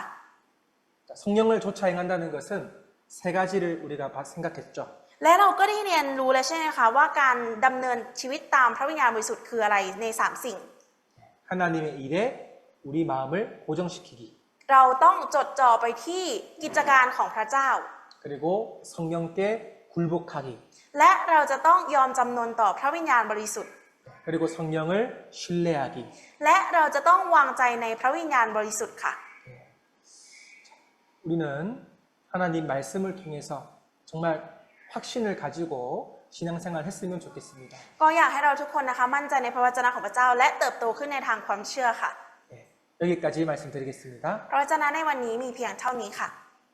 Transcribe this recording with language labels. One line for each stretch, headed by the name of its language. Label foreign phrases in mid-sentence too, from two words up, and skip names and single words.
Korean: 성령을 쫓아 행한다는 것은 세 가지를 우리가 생각했죠.
Thai: และเราก็ได้เรียนรู้แล้วใช่ไหมคะว่าการดำเนินชีวิตตามพระวิญญาณบริสุทธิ์คืออะไรใน3สิ่ง
Korean: 하나님의 일에 우리 마음을 고정시키기.
Thai: เราต้องจดจ่อไปที่กิจการของพระเจ้า
Korean: 그리고 성령께 굴복하기.
Thai: และเราจะต้องยอมจำนนต่อพระวิญญาณบริสุทธิ์
Korean: 그리고 성령을 신뢰하기.
Thai: และเราจะต้องวางใจในพระวิญญาณบริสุทธิ์ค่ะ
Korean: 우리는 하나님 말씀을 통해서 정말 확신을 가지고 신앙생활 했으면 좋겠습니다.
Thai: ก็อยากให้เราทุกคนนะคะมั่นใจในพระวจนะของพระเจ้าและเติบโตขึ้นในทางความเชื่อค่ะ
Korean: 여기까지 말씀드리겠습니다.
Thai: พระวจนะในวันนี้มีเพียงเท่านี้ค่ะ